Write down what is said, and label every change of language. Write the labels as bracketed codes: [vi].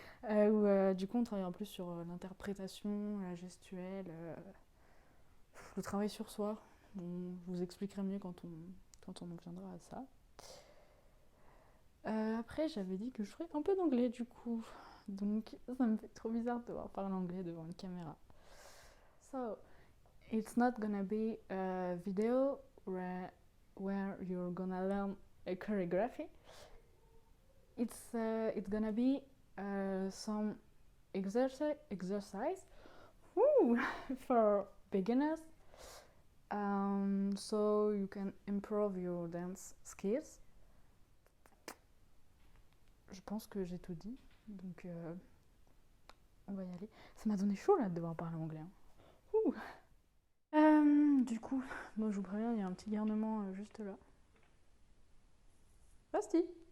[fr] Où du coup, on travaille en plus sur l'interprétation, la gestuelle, le travail sur soi. Je vous expliquerai mieux quand on en viendra à ça. Après, j'avais dit que je ferais un peu d'anglais du coup. Donc, ça me fait trop bizarre de devoir parler anglais devant une caméra. [en] So, it's not gonna be a video where you're gonna learn a choreography. It's gonna be some exercise for beginners, so you can improve your dance skills. [fr] Je pense que j'ai tout dit, donc on va y aller. Ça m'a donné chaud là de devoir parler anglais, hein. Du coup, moi je vous préviens, il y a un petit garnement juste là. Basti.